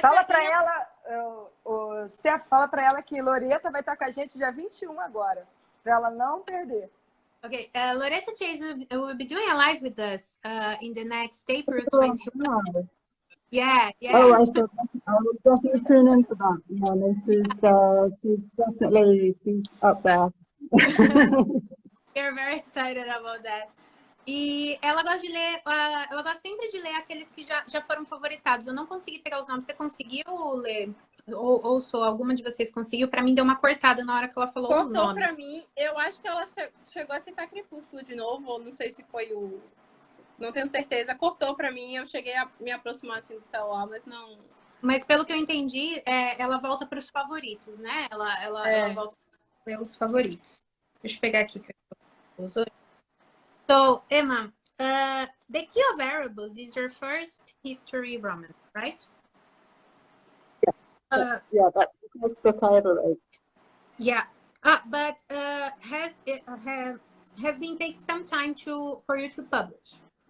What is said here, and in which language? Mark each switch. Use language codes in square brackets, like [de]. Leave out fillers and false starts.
[pt] Fala para ela, o Steph, fala para ela que Loretta vai estar com a gente dia 21 agora, para ela não perder. [en] Okay, Loretta Chase will be doing a live with us in the next April 21. Yeah. Oh, I will definitely tune in for that. Yeah, no, she's up there. We're very excited about that. [pt] E ela gosta de ler, ela gosta sempre de ler aqueles que já foram favoritados. Eu não consegui pegar os nomes. Você conseguiu ler? Ou só alguma de vocês conseguiu? Para mim deu uma cortada na hora que ela falou os nomes. Cortou para mim. Eu acho que ela chegou a citar Crepúsculo de novo, ou não sei se foi o... Não tenho certeza. Cortou para mim. Eu cheguei a me aproximar assim do celular, mas não... Mas pelo que eu entendi, ela volta para os favoritos, né? Ela volta para os favoritos. Deixa eu pegar aqui que eu uso. [en] So, Emma, The Key of Erebus is your first history romance, right? Yeah, that's the first book I ever wrote. Yeah, but has been take some time for you to publish.